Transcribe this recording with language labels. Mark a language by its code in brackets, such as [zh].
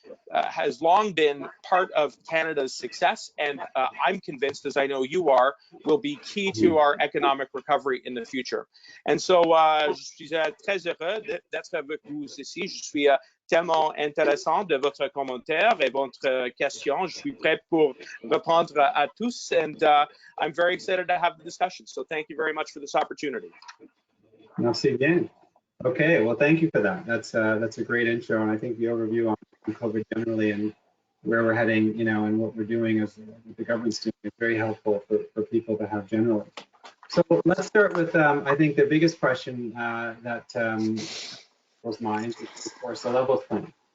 [en] has long been part of Canada's success, and I'm convinced, as I know you are, will be key to our economic recovery in the future. And so, [fr] je suis très heureux d'être avec vous ici. Je suis tellement intéressant de votre commentaire et votre question. Je suis prêt pour répondre à tous, [en] and I'm very excited to have the discussion. So thank you very much for this opportunity. [fr] Merci bien. [en] Okay, well, thank you for that. That's a great intro, and I think the overview on COVID generally and where we're heading, you know, and what we're doing as the government's doing is very helpful for people to have generally. So let's start with, I think the biggest question that was mine is, of course, the levels plan.